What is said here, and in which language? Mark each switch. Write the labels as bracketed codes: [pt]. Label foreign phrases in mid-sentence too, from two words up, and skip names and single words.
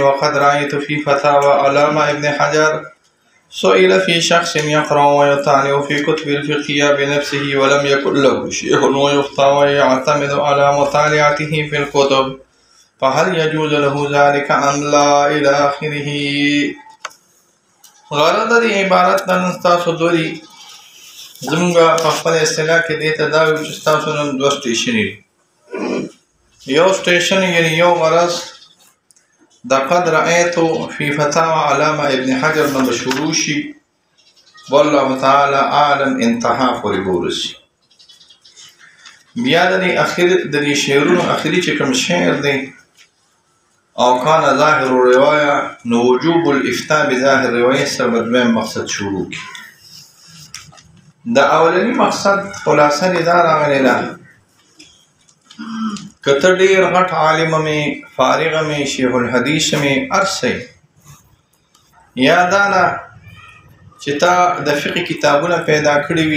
[ar] وقد رأيت في فتاوى علامة ابن حجر سئل في شخص يقرأ ويطالع في كتب الفقه بنفسه ولم يكن له شيخ ويفتى ويعتمد على مطالعته في الكتب، فهل يجوز له ذلك أم لا إلى آخره. [ps] غرض دې عبارت نن تاسو دوی زموږ په خپل اصطلاح کې دې ته دا وایو چې تاسو نن دوه سټیشن یو سټیشن یعنی یو غرض د [ar] قد رأيت في فتاوى علامة ابن حجر [ps] من شروع شي [ar] والله تعالى أعلم انتهى [ps] پورې ورسي. بیا د دې شعرونو اخري چې کوم شعر دی او [ar] كان ظاهر الرواية [ps] نو [ar] وجوب الافتاء بظاهر الرواية [ps] سره دویم مقصد شروع کی. د اولنی مقصد خلاصه دې دا راغلی ده کته ډیر غټ عالم مې فارغ مې شیخ الحدیث مې ارسي یا دا نه چې تا د فقه کتابونه پیدا کړی وي